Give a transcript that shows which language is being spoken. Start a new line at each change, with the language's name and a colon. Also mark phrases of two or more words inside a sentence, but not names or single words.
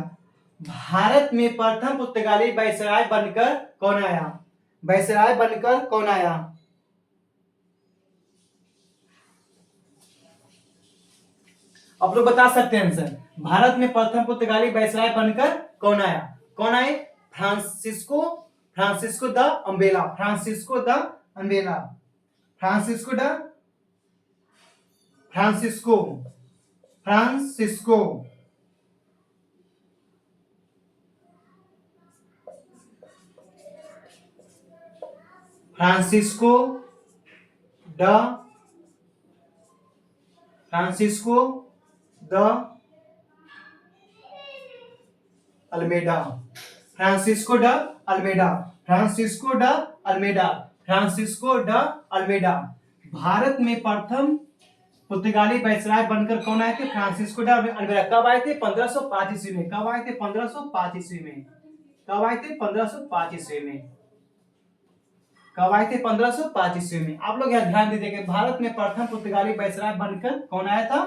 Hindi: भारत में प्रथम पुर्तगाली वायसराय बनकर कौन आया? वायसराय बनकर कौन आया? आप लोग बता सकते हैं आंसर। भारत में प्रथम पुर्तगाली वायसराय बनकर कौन आया? कौन आए? फ्रांसिस्को फ्रांसिस्को द अम्बेला। फ्रांसिस्को द अम्बेला। फ्रांसिस्को द फ्रांसिस्को फ्रांसिस्को फ्रांसिस्को द फ्रांसिस्को द अल्मेडा। फ्रांसिस्को ड अल्मेडा। फ्रांसिस्को ड अल्मेडा। फ्रांसिस्को ड अल्मेडा। भारत में प्रथम पुर्तगाली वायसराय बनकर कौन आए थे? फ्रांसिस्को ड अल्मेडा। कब आए थे? 1505 ईस्वी में। कब आए थे? 1505 ईस्वी में। कब आए थे? 1505 ईस्वी में। कब आए थे? 1505 ईस्वी में। आप लोग यहाँ ध्यान दीजिए कि भारत में प्रथम पुर्तगाली वायसराय बनकर कौन आया था?